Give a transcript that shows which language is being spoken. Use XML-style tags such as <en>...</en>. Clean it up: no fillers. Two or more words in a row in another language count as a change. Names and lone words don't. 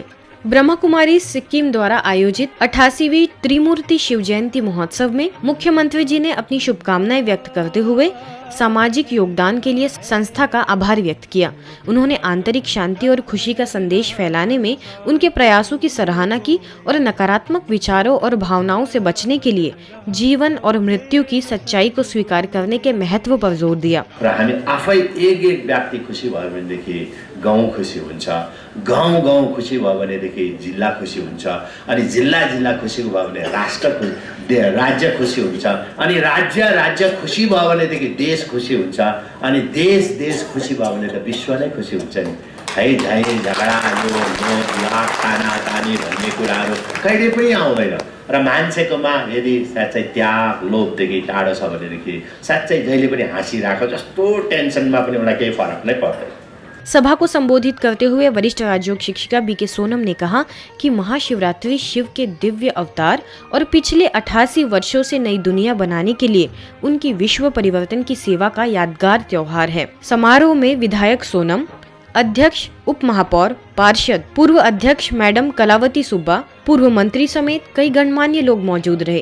<hi>ब्रह्मा कुमारी सिक्किम द्वारा आयोजित 88वीं त्रिमूर्ति शिव जयंती महोत्सव में मुख्यमंत्री जी ने अपनी शुभकामनाएं व्यक्त करते हुए सामाजिक योगदान के लिए संस्था का आभार व्यक्त किया। उन्होंने आंतरिक शांति और खुशी का संदेश फैलाने में उनके प्रयासों की सराहना की और नकारात्मक विचारों और भावनाओं से बचने के लिए जीवन और मृत्यु की सच्चाई को स्वीकार करने के महत्व पर जोर दिया।</hi> <ne>हामी आफै एक व्यक्ति खुशी भयो भनेदेखि गाउँ खुशी हुन्छ, गाउँ खुशी भयो भनेदेखि जिल्ला खुशी हुन्छ, अनि जिल्ला खुशी भयो भने राज्य खुशी हुन्छ, अनि राज्य खुशी भयो भनेदेखि देश खुशी हुन्छ, अनि देश खुशी भयो भने त विश्व नै खुशी हुन्छ नि। है झै झगडा लाख तानातानी भन्ने कुराहरू कहिले पनि आउँदैन र मान्छेकोमा यदि साँच्चै त्याग लोभदेखि टाढो छ भनेदेखि साँच्चै जहिले पनि हाँसिरहेको जस्तो टेन्सनमा पनि उनलाई केही फरक नै पर्दैन।</ne> <hi>सभा को संबोधित करते हुए वरिष्ठ राजयोग शिक्षिका बीके सोनम ने कहा कि महाशिवरात्रि शिव के दिव्य अवतार और पिछले 88 वर्षों से नई दुनिया बनाने के लिए उनकी विश्व परिवर्तन की सेवा का यादगार त्योहार है। समारोह में विधायक सोनम, अध्यक्ष, उप महापौर, पार्षद, पूर्व अध्यक्ष मैडम कलावती सुब्बा, पूर्व मंत्री समेत कई गणमान्य लोग मौजूद रहे।</hi>